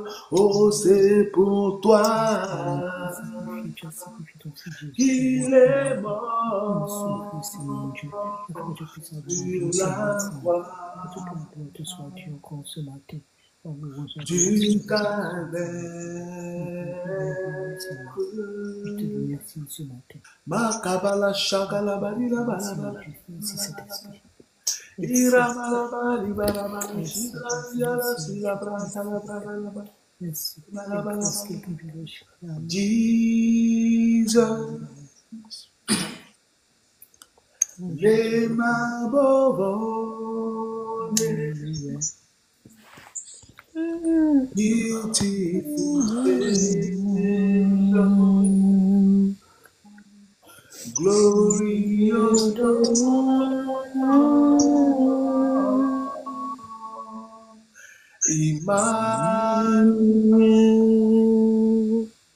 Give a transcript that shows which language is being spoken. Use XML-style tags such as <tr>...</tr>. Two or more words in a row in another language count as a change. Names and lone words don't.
<fr>Oh, c'est pour toi qu'il est mort sur la croix du calvaire. Makabala shakala balila balabala. Ira balabala balabala. Shila yala sila branta la balabala.</fr> <en>Jesus, lay my above beautiful Savior, glorious Lord, Emmanuel,</en>